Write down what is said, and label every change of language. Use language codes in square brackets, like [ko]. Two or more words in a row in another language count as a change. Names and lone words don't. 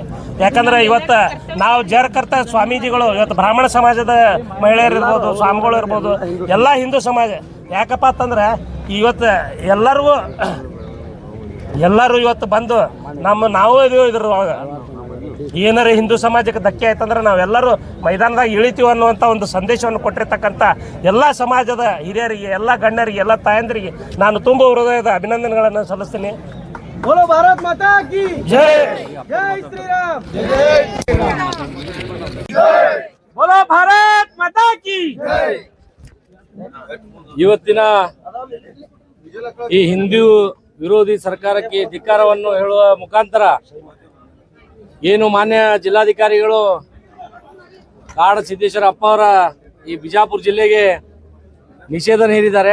[kn] ಯಾಕಂದ್ರೆ ಇವತ್ತು ನಾವು ಜಯಕರ್ತ ಸ್ವಾಮೀಜಿಗಳು ಇವತ್ತು ಬ್ರಾಹ್ಮಣ ಸಮಾಜದ ಮಹಿಳೆಯರು ಇರ್ಬೋದು, ಸ್ವಾಮಿಗಳು ಇರ್ಬೋದು, ಎಲ್ಲ ಹಿಂದೂ ಸಮಾಜ ಯಾಕಪ್ಪ ಅಂತಂದ್ರೆ ಇವತ್ತು ಎಲ್ಲರೂ ಇವತ್ತು ಬಂದು ನಾವು ಇದ್ರೊಳಗೆ ಏನಾರ ಹಿಂದೂ ಸಮಾಜಕ್ಕೆ ಧಕ್ಕೆ ಆಯ್ತಂದ್ರೆ ನಾವೆಲ್ಲರೂ ಮೈದಾನದಾಗ ಇಳಿತೀವಿ ಅನ್ನುವಂಥ ಒಂದು ಸಂದೇಶವನ್ನು ಕೊಟ್ಟಿರ್ತಕ್ಕಂಥ ಎಲ್ಲ ಸಮಾಜದ ಹಿರಿಯರಿಗೆ, ಎಲ್ಲ ಗಣ್ಯರಿಗೆ, ಎಲ್ಲ ತಾಯಂದರಿಗೆ ನಾನು ತುಂಬ ಹೃದಯದ ಅಭಿನಂದನೆಗಳನ್ನು ಸಲ್ಲಿಸ್ತೀನಿ. [hi] बोलो भारत माता की ಜೈ, जय श्री राम, बोलो भारत माता की [kn] ಇವತ್ತಿನ ಈ ಹಿಂದೂ ವಿರೋಧಿ ಸರ್ಕಾರಕ್ಕೆ ಧಿಕ್ಕಾರವನ್ನು ಹೇಳುವ ಮುಖಾಂತರ ಏನು ಮಾನ್ಯ ಜಿಲ್ಲಾಧಿಕಾರಿಗಳು ಕಾಡ ಸಿದ್ದೇಶ್ವರ ಅಪ್ಪ ಅವರ ಈ ಬಿಜಾಪುರ ಜಿಲ್ಲೆಗೆ ನಿಷೇಧ ಹೇರಿದ್ದಾರೆ.